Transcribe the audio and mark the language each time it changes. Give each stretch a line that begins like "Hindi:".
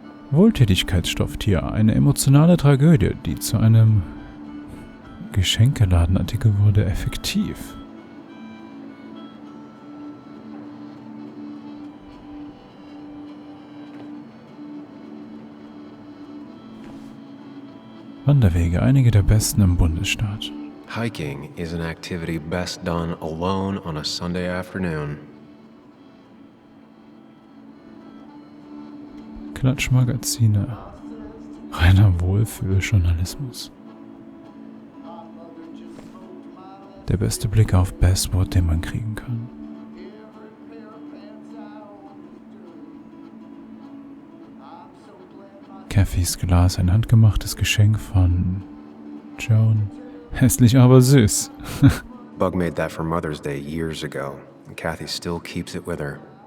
German: Wohltätigkeitsstofftier. Eine emotionale Tragödie, die zu einem Geschenkeladenartikel wurde. Effektiv. Wanderwege, einige der besten im Bundesstaat.
English: Hiking is an activity best done alone on a Sunday afternoon.
German: Klatschmagazine. Reiner Wohlfühljournalismus. Der beste Blick auf Basswood, den man kriegen kann. Cathys Glas, ein handgemachtes Geschenk von Joan. Hässlich, aber süß.
English: Bug made that for Mother's Day years ago, and Kathy still keeps it with her.